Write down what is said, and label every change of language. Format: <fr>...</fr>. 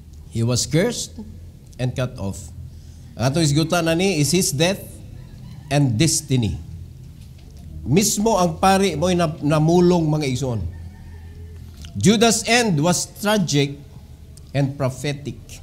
<en>He was cursed and cut off.</en> <ceb>Ang atong isgutan na ni</ceb> <en>is his death and destiny.</en> <ceb>Mismo ang pari mo'y namulong mga igsoon.</ceb> <en>Judas' end was tragic and prophetic.</en>